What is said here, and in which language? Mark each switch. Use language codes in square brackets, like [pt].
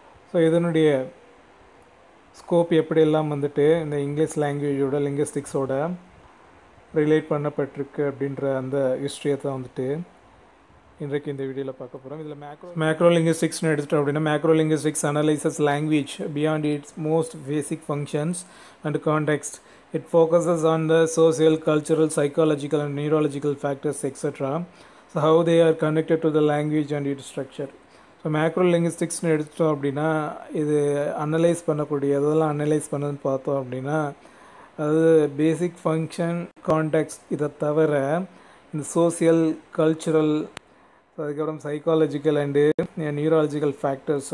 [ta] So இதனுடைய scope எப்படியெல்லாம் இந்த இங்கிலீஷ் லாங்குவேஜோட லிங்குஸ்டிக்ஸோட ரிலேட் பண்ணப்பட்டிருக்கு அப்படின்ற அந்த ஹிஸ்ட்ரியை தான் இன்றைக்கு இந்த வீடியோவில் பார்க்க போகிறோம். இதில் மேக்ரோ லிங்குஸ்டிக்ஸ்னு எடுத்துட்டோம் அப்படின்னா [en] Macro linguistics analyses language beyond its most basic functions and context. It focuses on the social, cultural, psychological and neurological factors etc. So how they are connected to the language and its structure. So macro linguistics [ta] எடுத்துட்டோம் அப்படின்னா இது analyse பண்ணக்கூடிய எதெல்லாம் analyse பண்ணதுன்னு பார்த்தோம் அப்படின்னா, அதாவது பேசிக் function, context, இதை தவிர இந்த சோசியல், கல்ச்சுரல், அதுக்கப்புறம் சைக்காலஜிக்கல் அண்டு நியூராலஜிக்கல் ஃபேக்டர்ஸ்.